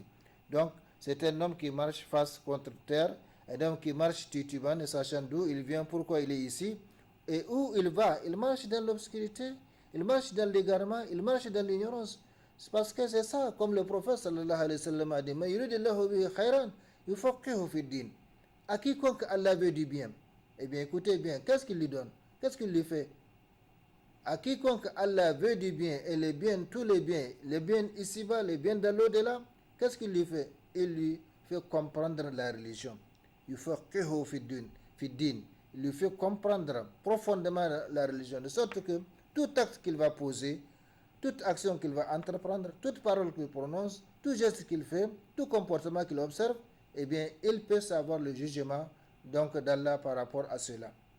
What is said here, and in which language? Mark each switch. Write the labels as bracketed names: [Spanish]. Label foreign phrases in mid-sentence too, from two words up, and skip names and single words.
[French] Donc, c'est un homme qui marche face contre terre, un homme qui marche titubant, ne sachant d'où il vient, pourquoi il est ici, et où il va. Il marche dans l'obscurité, il marche dans l'égarement, il marche dans l'ignorance. C'est parce que c'est ça, comme le prophète [Arabic] صلى الله عليه وسلم [French] a dit, mais [Arabic] يرد الله به خيرا يفقهه في الدين. [French] À quiconque Allah veut du bien, eh bien écoutez bien, qu'est-ce qu'il lui donne? Qu'est-ce qu'il lui fait? À quiconque Allah veut du bien, et les biens, tous les biens ici-bas, les biens de l'au-delà, qu'est-ce qu'il lui fait? Il lui fait comprendre la religion. [Arabic] يفقهه في الدين. [French] Il lui fait comprendre profondément la religion, de sorte que tout acte qu'il va poser, toute action qu'il va entreprendre, toute parole qu'il prononce, tout geste qu'il fait, tout comportement qu'il observe, eh bien, il peut savoir le jugement donc d'Allah par rapport à cela.